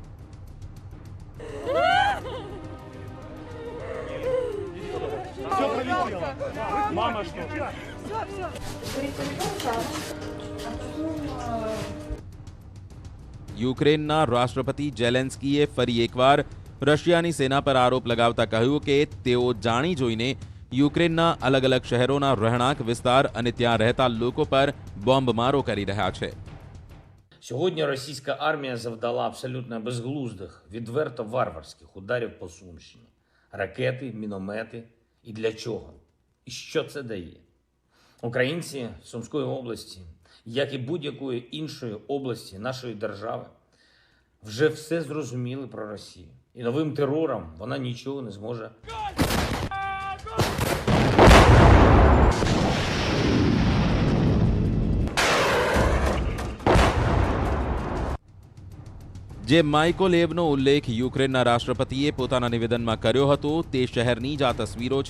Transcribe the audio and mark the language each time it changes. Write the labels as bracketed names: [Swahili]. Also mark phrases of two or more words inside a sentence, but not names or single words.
[Gujarati] યુક્રેનના રાષ્ટ્રપતિ ઝેલેન્સ્કીએ ફરી એકવાર રશિયાની સેના પર આરોપ લગાવતા કહ્યું કે તેઓ જાણી જોઈને યુક્રેનના અલગ અલગ શહેરોના રહેણાંક વિસ્તાર અને ત્યાં રહેતા લોકો પર બોમ્બમારો કરી રહ્યા છે. [Ukrainian] Сьогодні російська армія завдала абсолютно безглуздих, відверто варварських ударів по Сумщині. Ракети, міномети. І для чого? І що це дає? Українці Сумської області, як і будь-якої іншої області нашої держави, вже все зрозуміли про Росію. І новим терором вона нічого не зможе. [Gujarati] જે માઇકોલેવનો ઉલ્લેખ યુક્રેનના રાષ્ટ્રપતિએ પોતાના નિવેદનમાં કર્યો હતો તે શહેરની જ આ તસવીરો છે.